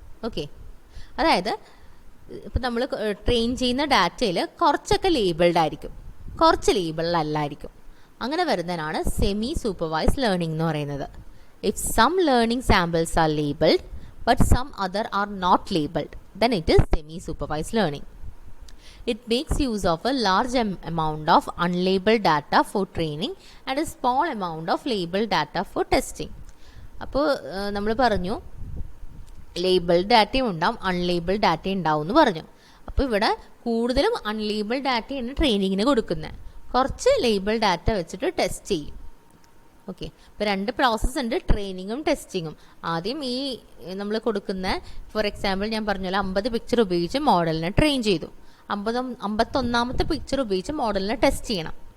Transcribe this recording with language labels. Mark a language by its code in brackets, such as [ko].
[ml] Okay, അതായത് ഇപ്പം നമ്മൾ ട്രെയിൻ ചെയ്യുന്ന ഡാറ്റയിൽ കുറച്ചൊക്കെ ലേബിൾഡ് ആയിരിക്കും, കുറച്ച് ലേബിൾഡ് അല്ലായിരിക്കും. അങ്ങനെ വരുന്നതിനാണ് സെമി സൂപ്പർവൈസ്ഡ് ലേണിംഗ് എന്ന് പറയുന്നത്. [en] If some learning samples are labelled but some other are not labelled, then it is semi supervised learning. It makes use of a large amount of unlabeled data for training and a small amount of labeled data for testing. [ml] അപ്പോൾ നമ്മൾ പറഞ്ഞു labelled ഡാറ്റയും ഉണ്ടാവും, unlabelled ഡാറ്റയും ഉണ്ടാവും എന്ന് പറഞ്ഞു. അപ്പോൾ ഇവിടെ കൂടുതലും അൺലേബിൾഡ് ഡാറ്റയാണ് ട്രെയിനിങ്ങിന് കൊടുക്കുന്നത്, കുറച്ച് ലേബിൾ ഡാറ്റ വെച്ചിട്ട് ടെസ്റ്റ് ചെയ്യും. ഓക്കെ, ഇപ്പോൾ 2 പ്രോസസ്സ് ഉണ്ട്, ട്രെയിനിങ്ങും ടെസ്റ്റിങ്ങും. ആദ്യം ഈ നമ്മൾ കൊടുക്കുന്ന, ഫോർ എക്സാമ്പിൾ ഞാൻ പറഞ്ഞ 50 പിക്ചർ ഉപയോഗിച്ച് മോഡലിനെ ട്രെയിൻ ചെയ്തു, 51ാമത്തെ പിക്ചർ ഉപയോഗിച്ച് മോഡലിനെ ടെസ്റ്റ് ചെയ്യണം.